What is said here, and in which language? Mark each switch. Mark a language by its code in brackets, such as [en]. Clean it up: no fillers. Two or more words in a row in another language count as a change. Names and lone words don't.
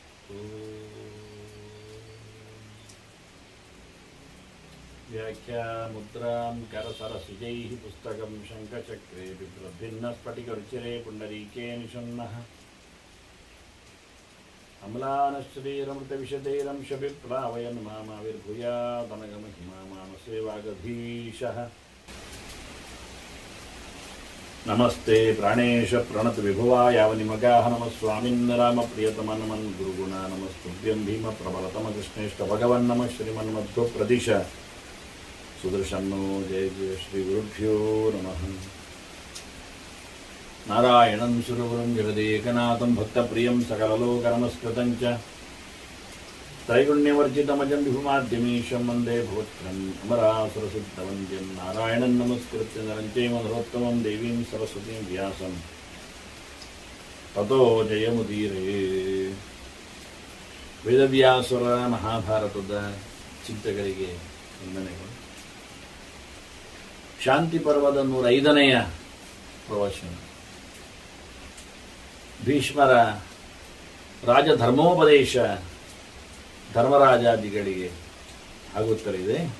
[sa] ವ್ಯಾಖ್ಯಾ ಮುದ್ರಾಂ ಕರಸರಸಿಜೈಃ ಪುಸ್ತಕಂ ಶಂಖಚಕ್ರೇ ಬಿಭ್ರದ್ಭಿನ್ನ ಸ್ಫಟಿಕರುಚಿರೇ ಪುಂಡರೀಕೇ ನಿಷನ್ನಃ ಅಮ್ಲಾನಶ್ರೀರಮೃತವಿಶದೈರಂಶಭಿಪ್ಲಾವಯನ್ ಮಾಮಾವಿರ್ಭೂಯಾದನಗಮಹಿಮಾ ಮಾನಸೇ ವಾಗಧೀಶಃ. ನಮಸ್ತೆ ಪ್ರಾಣೇಶ ಪ್ರಣತ ವಿಭುವಾ ಯಾವನಿಮಗಾಹ ನಮಃ ಸ್ವಾಮಿನ್ ರಾಮ ಪ್ರಿಯತಮ ನಮನ್ ಗುರುಗುಣ ನಮಸ್ತುಭ್ಯಂ ಭೀಮ ಪ್ರಬಲತಮ ಕೃಷ್ಣೇಷ್ಟ ಭಗವನ್ ನಮಃ ಶ್ರೀಮನ್ಮಧ್ವ ಪ್ರದಿಶ ಸುದರ್ಶನ್ನೋ ಜಯ ಜಯ ಶ್ರೀ ಗುರುಭ್ಯೋ ನಮಃ. ನಾರಾಯಣಂ ಸುರಗುರುಂ ಜಗದೇಕನಾಥಂ ಭಕ್ತಪ್ರಿಯಂ ಸಕಲಲೋಕನಮಸ್ಕೃತಂ ಚ ತ್ರೈಗುಣ್ಯವರ್ಜಿತಮಜಂ ವಿಭುಮಾದ್ಯಮೀಶಂ ವಂದೇ ಭವತ್ರಂ ಅಮರಾಸುರಸಿದ್ಧವಂದ್ಯಂ ನಾರಾಯಣಂ ನಮಸ್ಕೃತ್ಯ ನರಂ ಚೈವ ನರೋತ್ತಮಂ ದೇವೀಂ ಸರಸ್ವತೀಂ ವ್ಯಾಸಂ ತತೋ ಜಯಮುದೀರೇ. [kn] ವೇದವ್ಯಾಸುರ ಮಹಾಭಾರತದ ಚಿಂತಕರಿಗೆ ವಂದನೆಗಳು. ಶಾಂತಿ ಪರ್ವದ 105ನೆಯ ಪ್ರವಚನ. ಭೀಷ್ಮರ ರಾಜಧರ್ಮೋಪದೇಶ ಧರ್ಮರಾಜಾದಿಗಳಿಗೆ ಆಗುತ್ತಲಿದೆ.